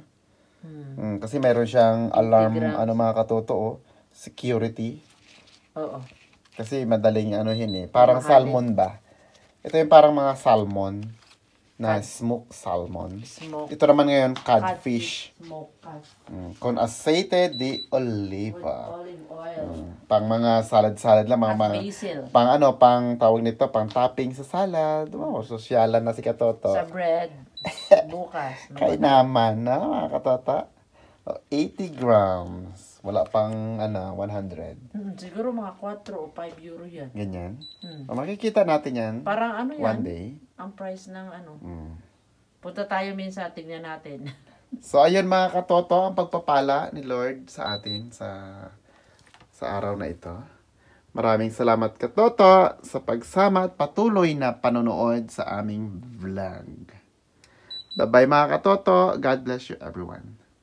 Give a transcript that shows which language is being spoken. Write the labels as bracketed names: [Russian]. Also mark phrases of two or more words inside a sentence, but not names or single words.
[Filipino] Kasi meron siyang alarm, grams. mga katoto, security. Oo. Kasi madaling ano yun eh. Parang Mahal salmon ba? Ito yung parang mga salmon na [English] smoked salmon. [Filipino] Smoke. Ito naman ngayon, codfish. [English] Smoke cod. [Spanish] Con aceite de oliva. [English] Olive oil. [Filipino] Pang mga salad-salad lang. At Mga, basil. pang tawag nito, pang topping sa salad. Sosyalan na si Katoto. Sa bread. Bukas. Kaya naman na, mga Katoto. 80 grams. Wala pang 100. Siguro mga 4 o 5 euro yan. Ganyan. Makikita natin yan. Parang ano yan? [English] One day. [Filipino] Ang price ng ano. Punta tayo minsan, tignan natin. So, ayun mga katoto, ang pagpapala ni Lord sa atin sa araw na ito. Maraming salamat katoto sa pagsama at patuloy na panonood sa aming vlog. Bye-bye mga katoto. [English] God bless you everyone.